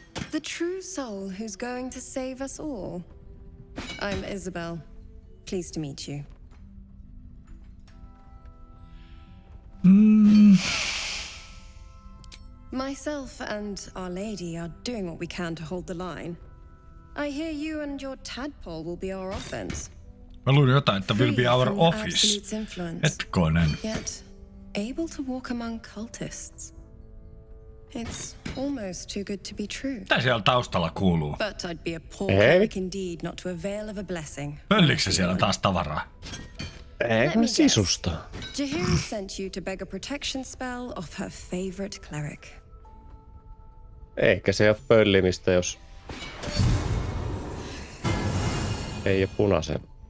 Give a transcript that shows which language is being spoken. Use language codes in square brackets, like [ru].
[en] The true soul who's going to save us all. I'm Isabel. Pleased to meet you. Myself and Our Lady are doing what we can to hold the line. I hear you and your tadpole will be our offense. [fi] Mä luin jotain, että [en] will be our office. [fi] Hetkonen. [en] Yet, able to walk among cultists. It's almost too good to be true. [fi] Mitä siellä taustalla kuuluu? [en] But I'd be a poor cleric indeed not to avail of a blessing. [fi] Pöllikö se siellä taas tavaraa? Eikä sisusta. [en] Jahir sent you to beg a protection spell of her favorite cleric. [fi] Eikä se ole pöllimistä, jos ei ole punaisen.